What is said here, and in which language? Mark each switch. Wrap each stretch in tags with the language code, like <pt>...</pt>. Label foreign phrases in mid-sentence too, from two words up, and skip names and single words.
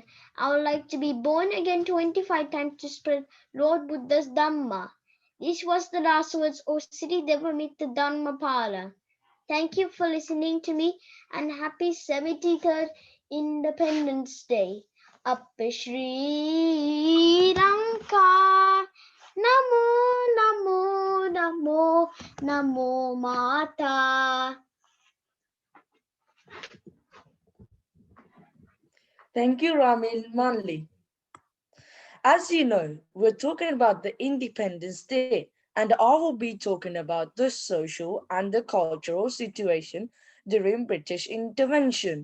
<en>I would like to be born again 25 times to spread Lord Buddha's Dhamma. This was the last words of Sri Devamita Dhammapala. Thank you for listening to me and happy 73rd Independence Day.</en> <si>Appachchi Lanka. Namo, namo, namo, namo Mata.</si> <en>Thank you, Manli. As you know, we're talking about the Independence Day, and I will be talking about the social and the cultural situation during British intervention.</en>